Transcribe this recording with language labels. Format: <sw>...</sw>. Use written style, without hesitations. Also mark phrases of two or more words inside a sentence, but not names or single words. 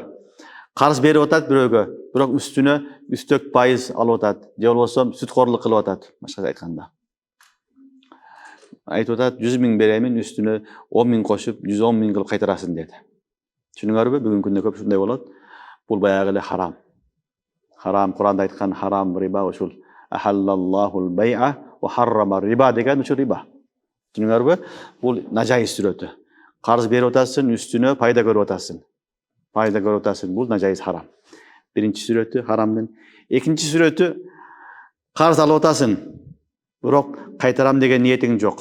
<ky>Карыз берип атат бирөөгө, бирок үстүнө үстөк пайыз алып атат, же болбосо сүткорлук кылып атат, башкача айтканда. Айтып атат, 100 000 беремин, үстүнө 10 000 кошуп, 110 000 кылып кайтарасың деди. Түшүнүңөрбү? Бүгүнкү күндө көп ушундай болот. Бул баягы эле харам. Харам, Куранда айткан харам риба ушул.</ky> <ar>وأحل الله البيع وحرم الربا</ar> <ky>деген ушул риба. Түшүнүңөрбү? Бул нажайыз сүрөтү. Карыз берип атасың, үстүнө пайда көрүп атасың. Пайда көрүп атасың, бул нажайыз харам. Биринчи сүрөтү харамдын. Экинчи сүрөтү карыз алып атасың, бирок кайтарам деген ниетиң жок.</ky>